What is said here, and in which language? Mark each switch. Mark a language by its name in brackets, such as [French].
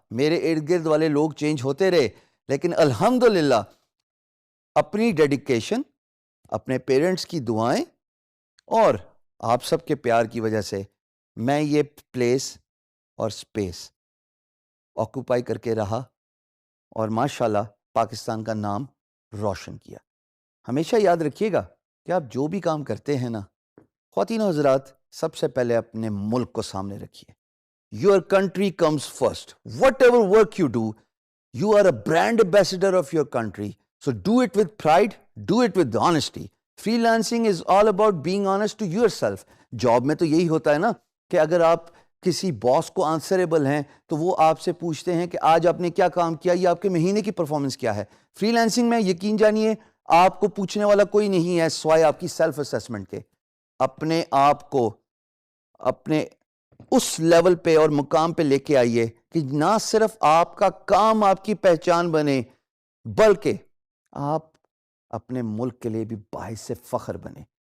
[Urdu] میرے ارد گرد والے لوگ چینج ہوتے رہے، لیکن الحمدللہ اپنی ڈیڈیکیشن، اپنے پیرنٹس کی دعائیں اور آپ سب کے پیار کی وجہ سے میں یہ پلیس اور سپیس آکوپائی کر کے رہا اور ماشاءاللہ پاکستان کا نام روشن کیا. ہمیشہ یاد رکھیے گا کہ آپ جو بھی کام کرتے ہیں نا، خواتین و حضرات، سب سے پہلے اپنے ملک کو سامنے رکھیے. [English] Your country comes first. Whatever work you do, you are a brand ambassador of your country. So do it with pride, do it with honesty. Freelancing is all about being honest to yourself. [Urdu] Job میں تو یہی ہوتا ہے نا کہ اگر آپ کسی باس کو آنسریبل ہیں تو وہ آپ سے پوچھتے ہیں کہ آج آپ نے کیا کام کیا یا آپ کے مہینے کی پرفارمنس کیا ہے. فری لانسنگ میں یقین جانیے آپ کو پوچھنے والا کوئی نہیں ہے سوائے آپ کی سیلف اسیسمنٹ کے. اپنے آپ کو اپنے اس لیول پہ اور مقام پہ لے کے آئیے کہ نہ صرف آپ کا کام آپ کی پہچان بنے، بلکہ آپ اپنے ملک کے لیے بھی باعث فخر بنے.